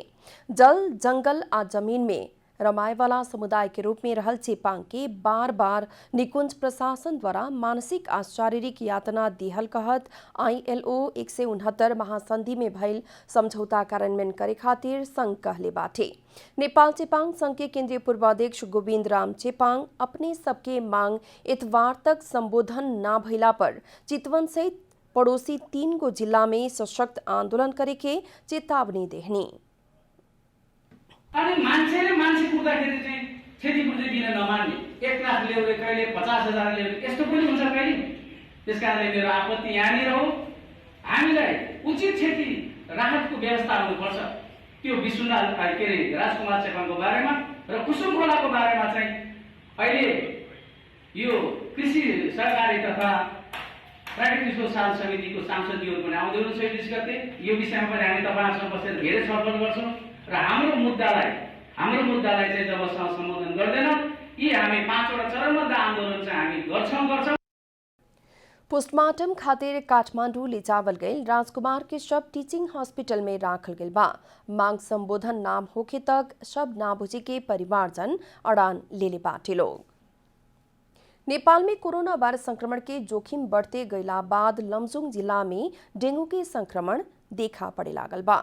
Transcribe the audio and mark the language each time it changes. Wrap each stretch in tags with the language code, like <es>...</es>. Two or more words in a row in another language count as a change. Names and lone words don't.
<bho>जल जंगल आ जमीन में रमाए वाला समुदाय के रूप में रहल चेपांग के बार बार निकुंज प्रशासन द्वारा मानसिक आ शारीरिक यातना दिहल कहत ILO 169 महासंधि में भइल समझौता कार्यान्वयन करे खातिर संघ कहले बाटे। नेपाल चेपांग संघ के केंद्रीय पूर्वाध्यक्ष गोविंद राम चेपांग अपने सबके मांग इतवार तक संबोधन न भइला पर चितवन सहित पड़ोसी 3 गो जिला में सशक्त आंदोलन करे के चेतावनी देहनी।</bho> <ne>अनि मान्छेले मान्छे पुग्दाखेरि चाहिँ क्षतिपूर्ति दिन नमान्ने 1 लाख ल्याउने कहिले 50,000 ल्याउने यस्तो पनि हुन्छ कहिले। त्यसकारणले मेरो आपत्ति यहाँनिर हो, हामीलाई उचित क्षति राहतको व्यवस्था हुनुपर्छ। त्यो विश्वनाथ के अरे राजकुमार चेपाङको बारेमा र कुसुम खोलाको बारेमा चाहिँ अहिले यो कृषि सहकारी तथा प्राकृतिक शोषण समितिको सांसदीहरू पनि आउँदै हुनुहुन्छ 21 गते। यो विषयमा पनि हामी तपाईहरुसँग बसेर धेरै छलफल गर्छौं र हाम्रो मुद्दालाई चाहिँ जबसम्म सम्बोधन गर्दैन यी हामी 5 वटा चरणबद्ध आन्दोलन चाहिँ हामी गर्छौं।</ne> <bho>पोस्टमार्टम खातिर काठमांडू ले जावल गई राजकुमार के शव टीचिंग हॉस्पिटल में राखल गई बा। मांग संबोधन नाम होखे तक शव ना बुझे के परिवारजन अड़ान ले बाटे लोग। नेपाल में कोरोना वायरस संक्रमण के जोखिम बढ़ते गईला बाद लमजुङ जिला में डेंगू के संक्रमण देखा पड़े लागल बा।</bho>